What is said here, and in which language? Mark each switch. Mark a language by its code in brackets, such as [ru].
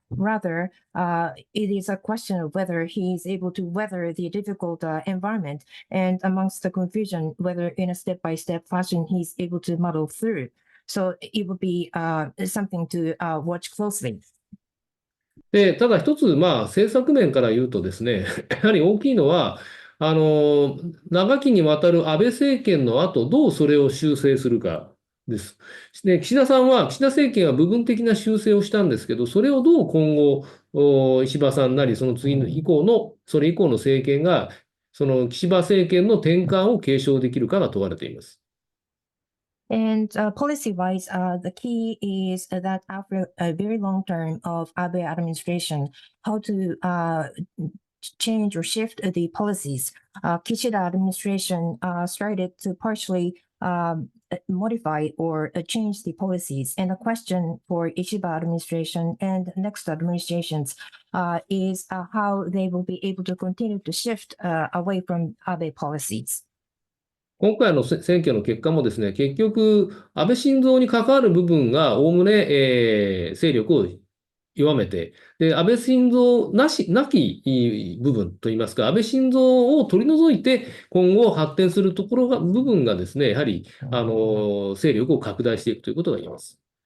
[en] Rather, it is a question of whether he is able to weather the difficult environment, and amongst the confusion, whether in a step-by-step fashion he's able to muddle through. So it will be something to watch closely. [ja] で、ただ一つ、政策面から言うとですね、やはり大きいのは、長きにわたる安倍政権の後、どうそれを修正するかです。で、岸田政権は部分的な修正をしたんですけど、それをどう今後、石破さんなり、それ以降の政権が、その岸田政権の転換を継承できるかが問われています。 [en] And policy-wise, the key is that after a very long term of Abe administration, how to change or shift the policies. Kishida administration started to partially modify or change the policies. And the question for Ishiba administration and next administrations is how they will be able to continue to shift away from Abe policies. [ja] 今回の選挙の結果もですね、結局、安倍晋三に関わる部分がおおむね、勢力を弱めて、で、安倍晋三なき部分といいますか、安倍晋三を取り除いて、今後発展する部分がですね、やはり、勢力を拡大していくということが言えます。